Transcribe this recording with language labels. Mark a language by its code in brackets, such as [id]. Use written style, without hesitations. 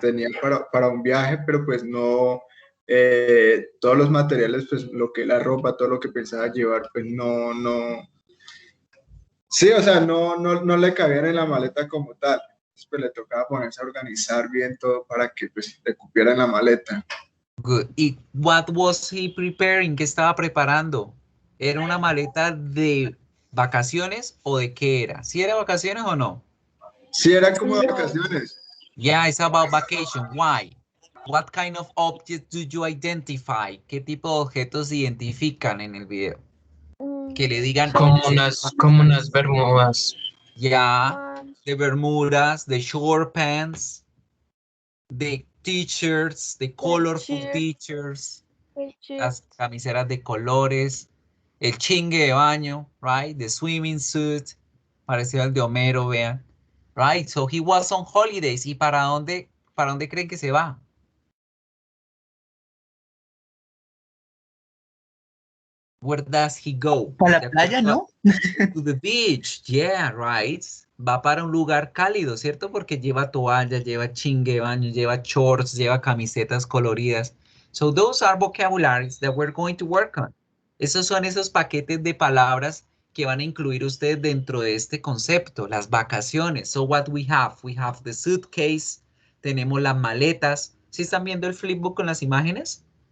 [es] tenía para un viaje, pero pues no, todos los materiales, pues lo que la ropa, todo lo que pensaba llevar, pues no, sí, o sea, no le cabían en la maleta como tal. Entonces, pues le tocaba ponerse a organizar bien todo para que pues le cupiera en la maleta. [en] Good. ¿Y what was he preparing? [es] ¿Qué estaba preparando? ¿Era una maleta de vacaciones o de qué era? ¿Sí era vacaciones o no? Sí, era como de No. vacaciones. [en] Yeah, it's about vacation. Why? What kind of objects do you identify? [es] ¿Qué tipo de objetos identifican en el video? Que le digan Como unas bermudas. ya, de bermudas, de short pants, de t-shirts, de [en] colorful t-shirts, [es] las camisetas de colores, el chingue de baño, right? [en] The swimming suit, [es] parecido al de Homero, vean. [en] Right, so he was on holidays. [es] ¿Y para dónde creen que se va? [en] Where does he go? [es] Para la playa, ¿no? [en] To the beach, yeah, right. [es] Va para un lugar cálido, ¿cierto? Porque lleva toalla, lleva chingue de baño, lleva shorts, lleva camisetas coloridas. [en] So those are vocabularies that we're going to work on. [es] Esos son esos paquetes de palabras que van a incluir ustedes dentro de este concepto, las vacaciones. [en] So what we have the suitcase, [es] tenemos las maletas. ¿Sí están viendo el flipbook con las imágenes?